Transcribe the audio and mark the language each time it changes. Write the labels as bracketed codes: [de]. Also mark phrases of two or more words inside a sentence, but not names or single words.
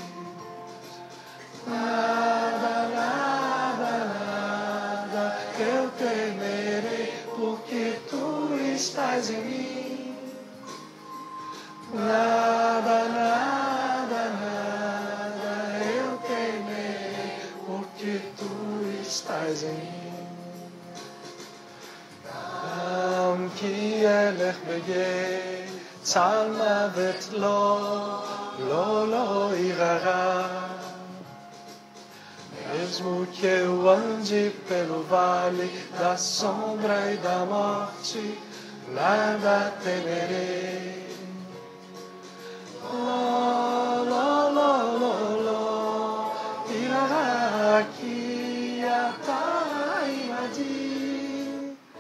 [pt] Nada, nada, nada eu temerei, porque tu estás em mim. Nada, nada, nada eu temerei, porque tu estás em mim. [he] גם כי אלך בגיא צלמוות לא אירא רע. [pt] Mesmo que eu ande pelo vale da sombra e da morte, nada temerei. [he] לא אירא כי אתה עמדי.